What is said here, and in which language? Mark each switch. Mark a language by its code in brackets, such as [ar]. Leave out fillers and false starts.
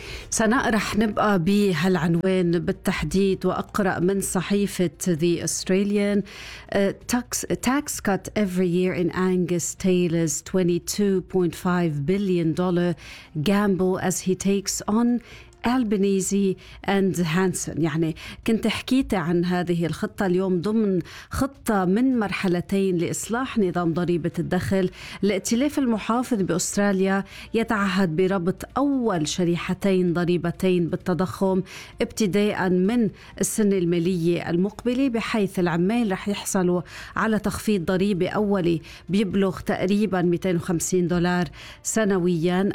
[ar] سنقرح نبقى بهالعنوان بالتحديد وأقرأ من صحيفة The Australian. [en] Tax cut every year in Angus Taylor's $22.5 billion gamble as he takes on Albanese and Hanson. [ar] يعني كنت حكيت عن هذه الخطة اليوم ضمن خطة من مرحلتين لإصلاح نظام ضريبة الدخل. الائتلاف المحافظ بأستراليا يتعهد بربط أول شريحتين ضريبتين بالتضخم ابتداء من السنة المالية المقبلة، بحيث العمال رح يحصلوا على تخفيض ضريبة أولي بيبلغ تقريبا $250 سنويا.